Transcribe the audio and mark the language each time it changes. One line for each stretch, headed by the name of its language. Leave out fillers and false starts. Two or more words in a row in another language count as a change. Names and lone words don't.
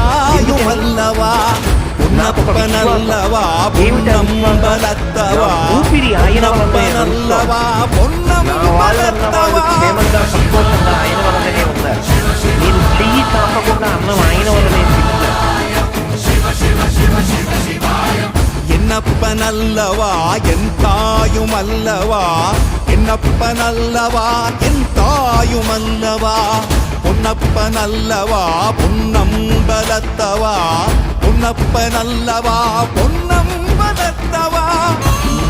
Telugu: నాకు ఒక విశ్వాసం. ఏమిటా విశ్వాసం? ఊపిరి ఆయన వల్లనే నా వాళ్ళన్న వాళ్ళు క్షేమంగా సంతోషంగా ఆయన వల్లనే ఉన్నారు. నేను చెయ్యి చాపకుండా అన్నం ఆయన వల్లనే తింటున్నాను.
Tamil: என்னப்பனல்லவா என் தாயுமல்லவா என்னப்பனல்லவா என் தாயுமல்லவா பொன்னப்பனல்லவா பொன்னம்பலத்தவா பொன்னப்பனல்லவா பொன்னம்பலத்தவா